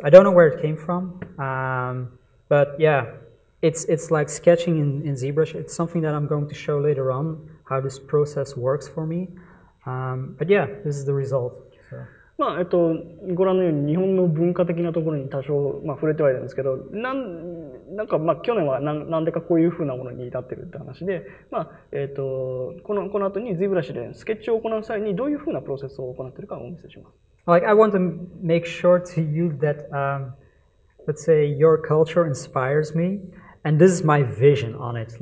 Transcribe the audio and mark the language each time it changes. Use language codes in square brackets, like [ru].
[en] I don't know where it came from, but yeah, it's like sketching in ZBrush. It's something that I'm going to show later on, how this process works for me. But yeah, this is the result. So. [ja] まあご覧のように日本の文化的なところに多少、まあ、触れてはいるんですけど、なんかまあ去年はなんでかこういうふうなものに至ってるって話で、まあこの後に ZBrush でスケッチを行う際にどういうふうなプロセスを行っているかをお見せします。 [en] Like I want to make sure to you that let's say your culture inspires me, and this is my vision on it.